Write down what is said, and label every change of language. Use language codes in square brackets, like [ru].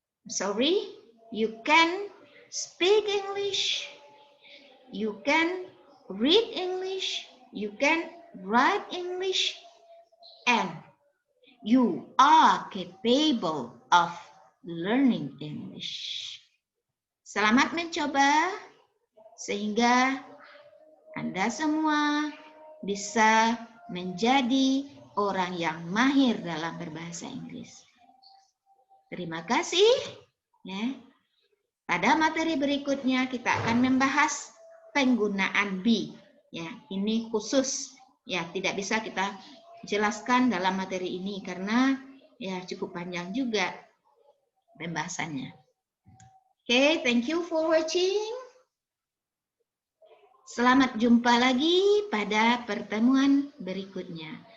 [en] Sorry, you can speak English, you can read English, you can write English, and you are capable of learning English. [id] Selamat mencoba sehingga Anda semua bisa menjadi orang yang mahir dalam berbahasa Inggris. Terima kasih. Ya. Pada materi berikutnya kita akan membahas penggunaan be. Ya, ini khusus. Ya, tidak bisa kita jelaskan dalam materi ini karena ya cukup panjang juga pembahasannya. [en] Oke, thank you for watching. [id] Selamat jumpa lagi pada pertemuan berikutnya.